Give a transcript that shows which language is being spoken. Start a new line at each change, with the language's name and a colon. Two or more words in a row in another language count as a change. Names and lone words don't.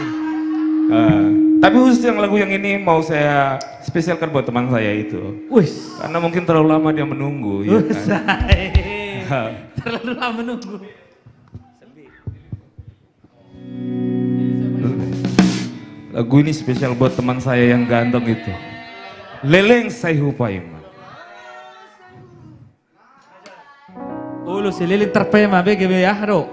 Indonesian: Tapi khusus yang lagu yang ini mau saya spesialkan buat teman saya itu. Wis. Karena mungkin terlalu lama dia menunggu. Ya kan? Terlalu lama menunggu. Lagu ini spesial buat teman saya yang ganteng itu. Leleng Saihu Paima. Ulu si lilin terpema BGB ya, Ro.